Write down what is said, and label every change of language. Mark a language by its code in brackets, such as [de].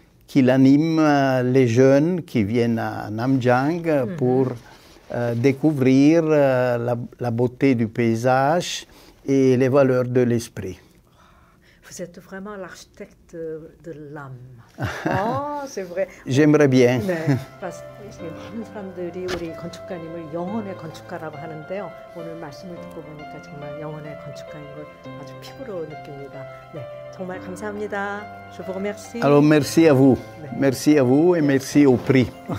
[fr] qu'il anime les jeunes qui viennent à Namjang pour découvrir la beauté du paysage et les valeurs de l'esprit. Vous êtes vraiment l'architecte de l'âme. 아, c'est vrai. J'aimerais bien. [ko] 네, 많은 사람들이 우리 건축가님을 영혼의 건축가라고 하는데요. 오늘 말씀을 듣고 보니까 정말 영혼의 건축가인 걸 아주 피부로 느낍니다. 네, 정말 감사합니다. [fr] Je vous remercie. Alors merci à vous. Merci à vous et merci au prix.